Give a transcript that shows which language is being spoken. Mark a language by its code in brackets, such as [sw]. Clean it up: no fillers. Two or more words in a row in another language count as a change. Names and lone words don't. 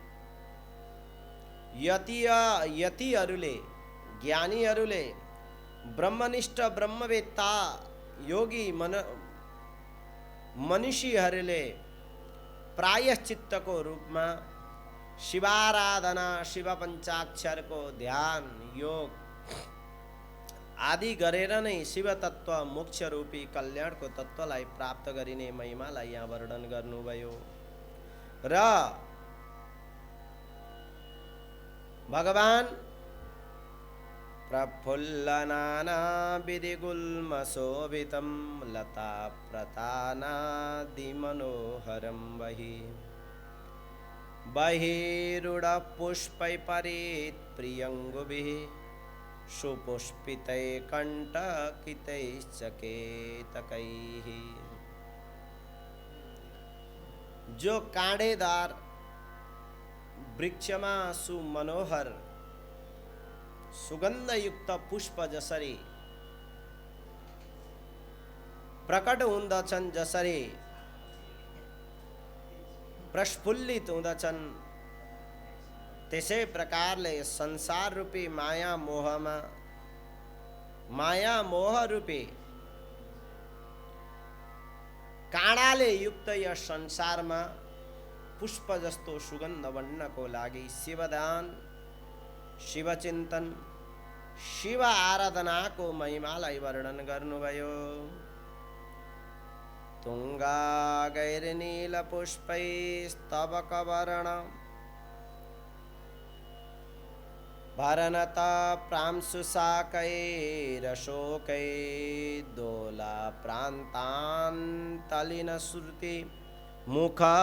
[ne] यतिहरूले ज्ञानीहरूले ब्रह्मनिष्ठ ब्रह्मवेत्ता योगी मनुष्यहरूले प्रायश्चित्तको रूपमा शिवाराधना, शिव पञ्चाक्षरको ध्यान योग आदि गरेर नै शिव तत्त्व मोक्ष रूपी कल्याणको तत्त्वलाई प्राप्त गरिने महिमालाई यहाँ वर्णन गर्नुभयो। र भगवान [sa] प्रफुल्लनाना विधिगुल्मशोभितं लता प्रतानादि मनोहरं बहि बहिरुड पुष्पै परिप्रियङ्गुभिः सुपुष्पितै कण्टकितैश्चकेतकैः। [ne] जो काँडेदार वृक्षमा सुमनोहर सुगन्धयुक्त पुष्प जसरी प्रकट हुँदछन्, जसरी प्रस्फुल्लित हुँदछन्, त्यसै प्रकारले संसार रूपी माया मोह रूपी काँडाले युक्त यस संसारमा पुष्प जस्तो सुगन्ध बन्नको लागि शिवदान, शिवचिन्तन, शिव आराधनाको महिमालाई वर्णन गर्नुभयो। [sa] तुंगा गैरनील पुष्पैस्तबकवर्ण भरनत प्रांशुशाकैरशोकै दोला प्रान्तान्तलिन श्रुति मुख